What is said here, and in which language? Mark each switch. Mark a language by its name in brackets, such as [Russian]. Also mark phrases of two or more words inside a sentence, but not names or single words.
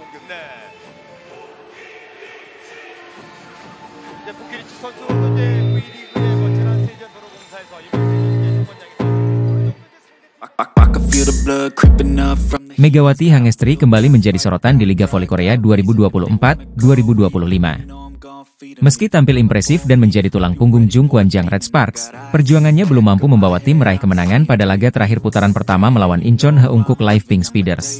[Korean] 네. 이제 부키리치 선수도 이제 V리그의 뭐 지난 시즌 도로공사에서 이번 시즌 [Indonesian] Megawati Hangestri kembali menjadi sorotan di Liga Voli Korea 2024-2025. Meski tampil impresif dan menjadi tulang punggung Jung Kwanjang Red Sparks, perjuangannya belum mampu membawa tim meraih kemenangan pada laga terakhir putaran pertama melawan Incheon Heungkuk Live Pink Speeders.